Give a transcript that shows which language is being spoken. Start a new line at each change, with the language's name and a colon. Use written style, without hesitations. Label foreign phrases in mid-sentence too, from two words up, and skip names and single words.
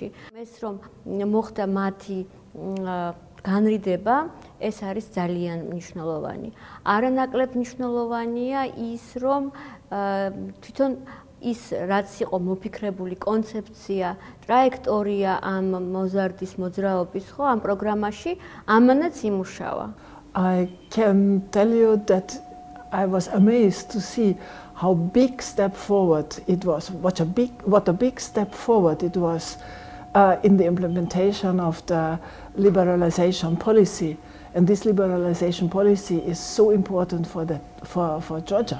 Georgian: ეს რომ მოხდა მათი განრიდება, ეს არის ძალიან მნიშვნელოვანი. არანაკლებ მნიშვნელოვანია ის, რომ თვითონ ის რაც იყო მოფიქრებული კონცეფცია, ტრაექტორია ამ მოზარდის მოძრაობის ხო ამ პროგრამაში, ამანაც იმუშავა.
English: I can tell you that I was amazed to see how big step forward it was. What a big step forward it was in the implementation of the liberalization policy. And this liberalization policy is so important for Georgia.